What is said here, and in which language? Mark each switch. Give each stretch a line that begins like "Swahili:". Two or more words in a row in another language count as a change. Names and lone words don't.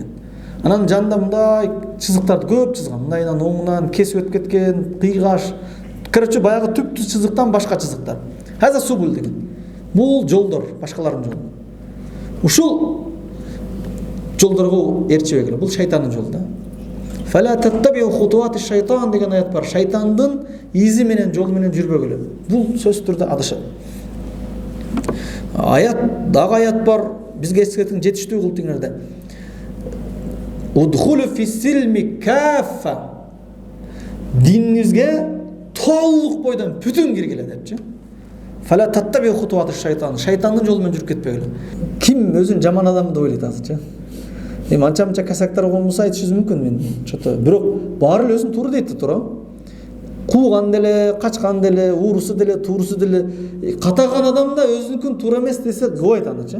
Kyrgyz: Анан жанында мындай чызыктарды көп чызган. Мындайынан оңунан кесип өтүп кеткен, кыйгаш. Короче, баягы түп-түз чызыктан башка чызыктар.
Arabic: هذه سبل деген.
Kyrgyz: Бул жолдор, башкалардын жолу. Ушул жолдорго ээрчибегиле. Бул шайтандын жолу да.
Arabic: فلا تتبعوا خطوات الشيطان деген аят бар.
Kyrgyz: Шайтандын изи менен, жолу менен жүрбөгүлө. Бул сөзсүз түрдө адашат. Дагы аят бар. Бизге эскерткен жетиштүү кылып дегенде.
Arabic: ادخلوا في السلم كافة.
Kyrgyz: Диниңизге толук бойдон бүтүн киргиле депчи.
Arabic: فلا تتبعوا خطوات الشيطان.
Kyrgyz: Шайтандын жолу менен жүрүп кетпегиле. Ким өзүн жаман адам деп ойлойт азырчы? Эми анча-мынча касактар болмосо айтышыбыз мүмкүн мен. Чото бирок баары эле өзүн туура дейт да туура. Кууган деле, качкан деле, уурусу деле, туурусу деле, катаган адам да өзүнүкүн туура эмес десе кылбайт анычы.